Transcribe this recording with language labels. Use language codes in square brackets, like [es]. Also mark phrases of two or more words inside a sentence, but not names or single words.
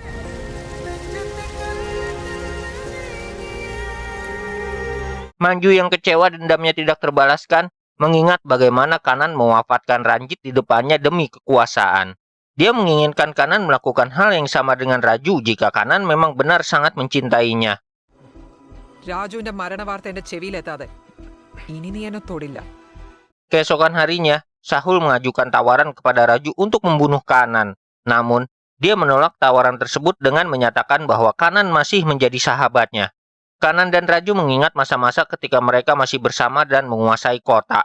[id] Manju yang kecewa dendamnya tidak terbalaskan, mengingat bagaimana Kanan mewafatkan Ranjit di depannya demi kekuasaan. Dia menginginkan Kanan melakukan hal yang sama dengan Raju jika Kanan memang benar sangat mencintainya. [ml] രാജുവിന്റെ മരണവാർത്ത എന്റെ ചെവിയിലെത്താതെ ഇനി നീ എന്നെ തൊടില്ല. [id] Keesokan harinya, Sahul mengajukan tawaran kepada Raju untuk membunuh Kanan. Namun, dia menolak tawaran tersebut dengan menyatakan bahwa Kanan masih menjadi sahabatnya. Kanan dan Raju mengingat masa-masa ketika mereka masih bersama dan menguasai kota.